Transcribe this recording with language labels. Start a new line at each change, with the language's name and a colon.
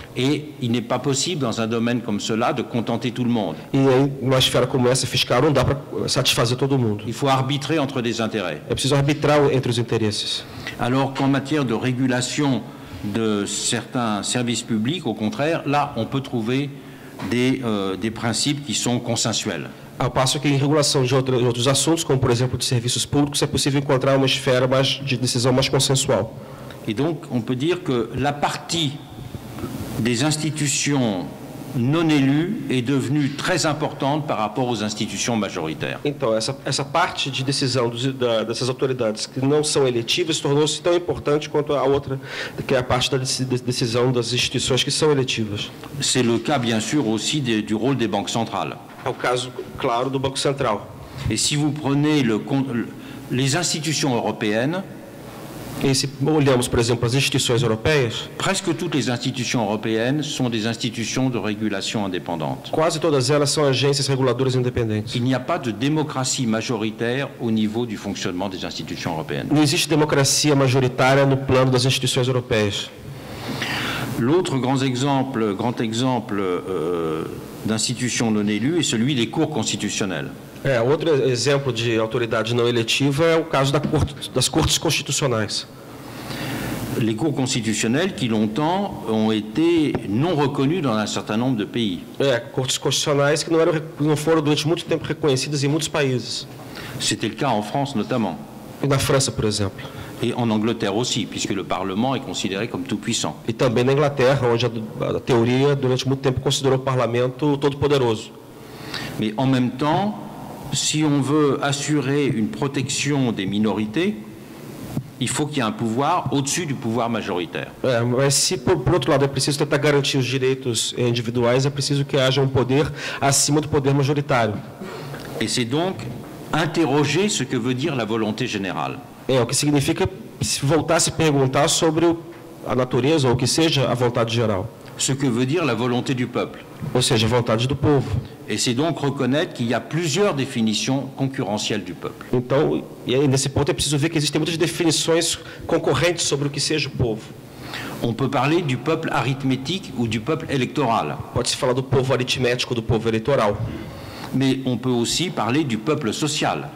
French: Et il n'est pas possible, dans un domaine comme cela, de contenter tout le monde.
Portuguese: E aí, numa esfera como essa fiscal, não dá para satisfazer todo mundo.
French: Il faut arbitrer entre des intérêts.
Portuguese: É preciso arbitrar entre os interesses.
French: Alors qu'en matière de régulation de certains services publics, au contraire, là, on peut trouver des principes qui sont consensuels.
Portuguese: Ao passo que em regulação de outros assuntos, como por exemplo de serviços públicos, é possível encontrar uma esfera de decisão mais consensual.
French: Et donc, on peut dire que la partie des institutions non élues est devenue très importante par rapport aux institutions majoritaires.
Portuguese: Então, essa parte de decisão dessas autoridades que não são eletivas tornou-se tão importante quanto a outra, que é a parte da decisão das instituições que são eletivas.
French: C'est le cas, bien sûr, aussi du rôle des banques centrales.
Portuguese: É o caso, claro, do Banco Central.
French: Et si vous prenez les institutions européennes,
Portuguese: E se olhamos, por exemplo, as instituições europeias,
French: presque toutes les institutions européennes sont des institutions de régulation indépendantes.
Portuguese: quase todas elas são agências reguladoras independentes.
French: Il n'y a pas de démocratie majoritaire au niveau du fonctionnement des institutions européennes.
Portuguese: Não existe democracia majoritária no plano das instituições europeias.
French: L'autre grand exemple d'institutions non élues est celui des cours constitutionnelles.
Portuguese: Outro exemplo de autoridade não eletiva é o caso das cortes constitucionais.
French: Les cours constitutionnelles qui longtemps ont été non reconnues dans un certain nombre de pays.
Portuguese: Cortes constitucionais que não foram durante muito tempo reconhecidas em muitos países.
French: C'était le cas en France notamment.
Portuguese: E na França, por exemplo.
French: Et en Angleterre aussi, puisque le Parlement est considéré comme tout puissant.
Portuguese: E também na Inglaterra, onde a teoria durante muito tempo considerou o parlamento todo-poderoso.
French: Mais en même temps, si on veut assurer une protection des minorités, il faut qu'il y ait un pouvoir au-dessus du pouvoir majoritaire.
Portuguese: Mas se, por outro lado, é preciso tentar garantir os direitos individuais, é preciso que haja um poder acima do poder majoritário.
French: Et c'est donc interroger ce que veut dire la volonté générale.
Portuguese: O que significa voltar a se perguntar sobre a natureza, ou o que seja a vontade geral.
French: Ce que veut dire la volonté du peuple.
Portuguese: Ou seja, a vontade do povo.
French: Et c'est donc reconnaître qu'il y a plusieurs définitions concurrentielles du peuple.
Portuguese: Então, e aí, nesse ponto é preciso ver que existem muitas definições concorrentes sobre o que seja o povo.
French: On peut parler du peuple arithmétique ou du peuple électoral.
Portuguese: Pode-se falar do povo aritmético, do povo eleitoral.
French: Mais on peut aussi parler du peuple social.